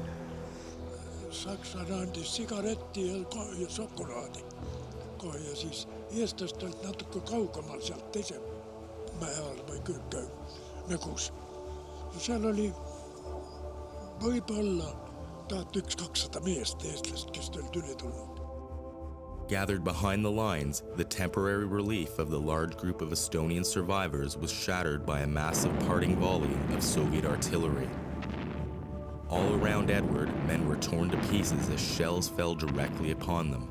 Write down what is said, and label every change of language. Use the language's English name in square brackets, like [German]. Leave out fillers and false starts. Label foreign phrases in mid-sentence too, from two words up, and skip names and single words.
[Estonian] Sakslane andis sigaretti ja šokolaadi. Ja siis eestlast olid natuke kaugemal sealt teise mäe all või külge mögus. Ja seal oli võib-olla 1100-200 meest eestlast, kes olid üle tulnud. [English] Gathered behind the lines, the temporary relief of the large group of Estonian survivors was shattered by a massive parting volley of Soviet artillery. All around Edward, men were torn to pieces as shells fell directly upon them.